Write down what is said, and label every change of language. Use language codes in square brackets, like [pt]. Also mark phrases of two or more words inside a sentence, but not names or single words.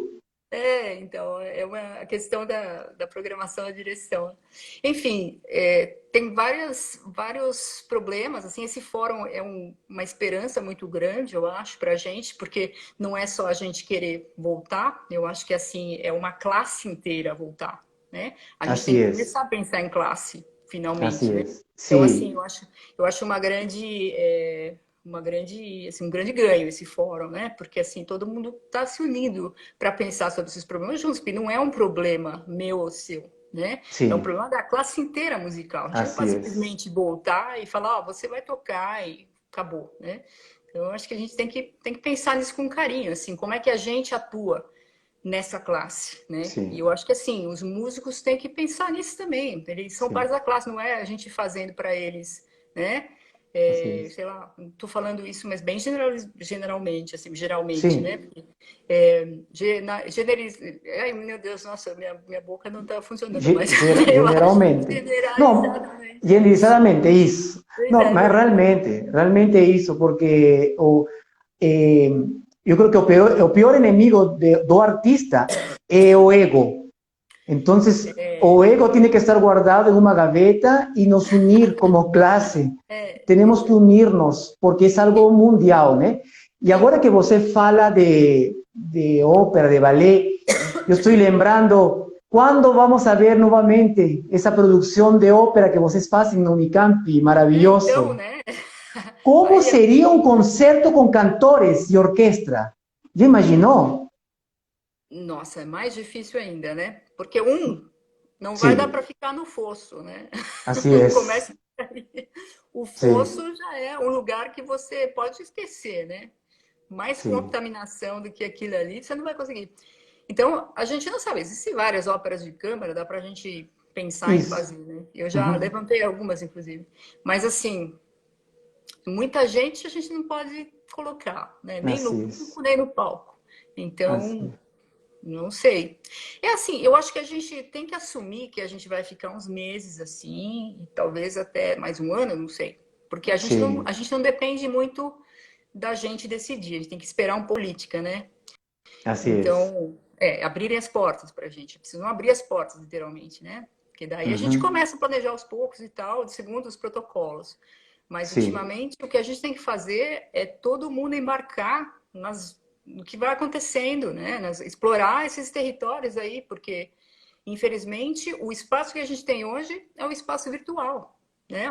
[pt] então, é uma questão da programação da direção. Enfim, tem vários problemas, assim, esse fórum é uma esperança muito grande, eu acho, para a gente, porque não é só a gente querer voltar, eu acho que, assim, é uma classe inteira voltar, né? A gente tem [es] Así que es, [pt] começar a pensar em classe, finalmente, [es] así [pt] né? [es] es. [pt] Então, assim, [es] Sí, [pt] eu acho assim, um grande ganho esse fórum, né? Porque, assim, todo mundo está se unindo para pensar sobre esses problemas juntos, porque não é um problema meu ou seu, né? É um [es] sí, [pt] problema da classe inteira musical. A gente não [es] así [pt] pode [es] es. [pt] simplesmente voltar e falar, ó, você vai tocar e acabou, né? Então, eu acho que a gente tem que pensar nisso com carinho, assim, como é que a gente atua nessa classe, né? E [es] Sí, [pt] eu acho que, assim, os músicos têm que pensar nisso também. Eles são parte [es] sí, [pt] da classe, não é a gente fazendo para eles, né? [es] así es. [pt] Sei lá, não estou falando isso, mas bem generalmente, assim, geralmente, né? [es] Sí, [pt] Porque, ai, meu Deus, nossa, minha boca não está funcionando mais. Eu acho [es] generalmente. No, [pt] generalizadamente. generalizadamente isso. Pois [es] No, [pt] é, mas realmente isso, porque eh, eu creo que o pior inimigo do artista é o ego. [es] Entonces, [pt] o ego [es] tiene que estar guardado en una gaveta y nos unir como clase. Tenemos que unirnos porque es algo mundial, ¿no? Y ahora que [pt] você fala [es] de ópera, de ballet, yo estoy lembrando, ¿cuándo vamos a ver nuevamente esa producción de ópera [pt] que vocês fazem [es] no Unicamp? [pt] então, [es] Maravilloso. [pt] né? [es] ¿Cómo [pt] Aí [es] sería un concierto con cantores y orquesta? ¿Ya imaginó? [pt] nossa, é mais difícil ainda, né? Porque não vai dar para [es] Sí, [pt] ficar no fosso, né? [es] así es. [pt] Começa aí. O [es] Sí, [pt] fosso já é um lugar que você pode esquecer, né? Mais [es] sí. [pt] contaminação do que aquilo ali, você não vai conseguir. Então, a gente não sabe. Existem várias óperas de câmara, dá para a gente pensar em Isso. fazer, né? Eu já Uhum. levantei algumas, inclusive. Mas, assim, muita gente a gente não pode colocar, né? Nem no [es] Así [pt] público, [es] es. [pt] nem no palco. [es] Así [pt] Então, [es] es. [pt] não sei. É assim, eu acho que a gente tem que assumir que a gente vai ficar uns meses assim, e talvez até mais um ano, não sei. Porque [es] Sí, [pt] a gente não depende muito da gente decidir, a gente tem que esperar uma política, né? [es] Así es. [pt] Então, abrirem as portas para a gente. Precisam abrir as portas, literalmente, né? Porque daí a gente Ujú. começa a planejar aos poucos e tal, segundo os protocolos. Mas, [es] Sí, [pt] ultimamente, o que a gente tem que fazer é todo mundo embarcar no que vai acontecendo, né? Explorar esses territórios aí, porque, infelizmente, o espaço que a gente tem hoje é o espaço virtual, né?